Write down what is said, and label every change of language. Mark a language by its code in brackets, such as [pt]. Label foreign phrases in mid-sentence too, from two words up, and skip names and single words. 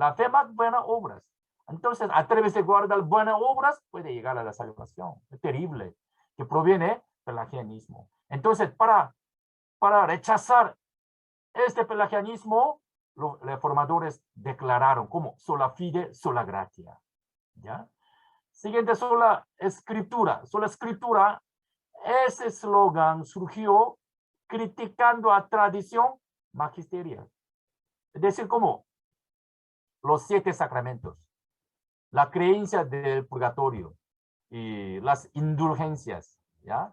[es] Entonces, a través de guardar buenas obras, puede llegar a la salvación. Es terrible, que proviene del pelagianismo. Entonces, para rechazar este pelagianismo, los reformadores declararon como [la] sola fide, sola gratia, [es] ¿ya? Siguiente, sola escritura. Sola escritura, ese eslogan surgió criticando a tradición magisterial. Es decir, como los 7 sacramentos, la creencia del purgatorio y las indulgencias, ¿ya?